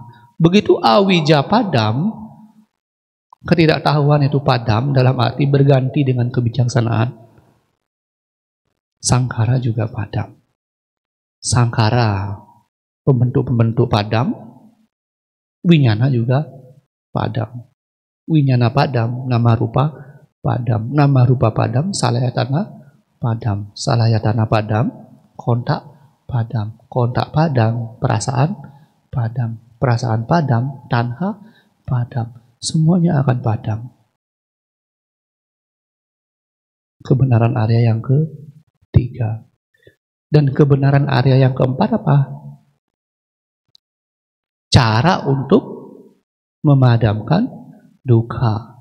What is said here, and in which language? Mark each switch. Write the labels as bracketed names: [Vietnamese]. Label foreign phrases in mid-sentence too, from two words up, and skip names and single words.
[Indonesian] Begitu awija padam, ketidaktahuan itu padam dalam arti berganti dengan kebijaksanaan. Sangkara juga padam. Sangkara, pembentuk-pembentuk padam. Winyana juga padam. Winyana padam, nama rupa padam. Nama rupa padam, salayatana padam. Salayatana padam, kontak padam. Kontak padam, perasaan padam. Perasaan padam, tanha padam. Semuanya akan padam. Kebenaran Arya yang ketiga. Dan kebenaran Arya yang keempat apa? Cara untuk memadamkan duka.